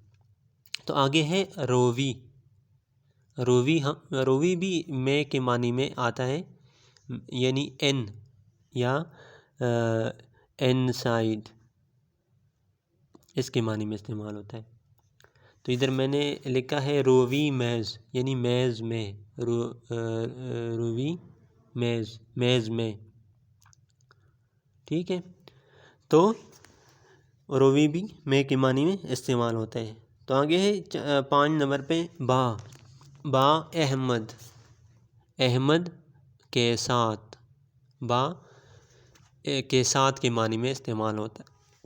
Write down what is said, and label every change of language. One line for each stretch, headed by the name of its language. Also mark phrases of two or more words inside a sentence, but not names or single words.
Urdu: تو آگے ہے روی۔ روی بھی میں کے معنی میں آتا ہے، یعنی ان یا ان سائڈ، اس کے معنی میں استعمال ہوتا ہے۔ تو ادھر میں نے لکھا ہے
Persian: روی میز،
Urdu: یعنی میز میں،
Persian: روی میز،
Urdu: میز میں، ٹھیک ہے۔ تو روی بھی میں کے معنی میں استعمال ہوتا ہے۔ تو آگے ہے 5 نمبر پہ با احمد، احمد کے ساتھ، با کے ساتھ کے معنی میں استعمال ہوتا ہے۔